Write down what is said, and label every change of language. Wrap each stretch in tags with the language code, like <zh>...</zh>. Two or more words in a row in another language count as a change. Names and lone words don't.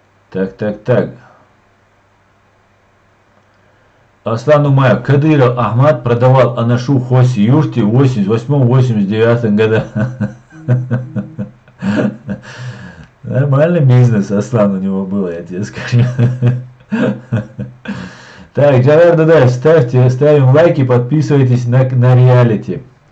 <ru>Так. Аслан Умаев. Кадыров Ахмад продавал анашу Хоси Юрте в 88-89 годах. Нормальный бизнес, Аслан, у него было, я тебе скажу. Так, Джавар Дадай, ставим лайки, подписывайтесь на реалити.</ru>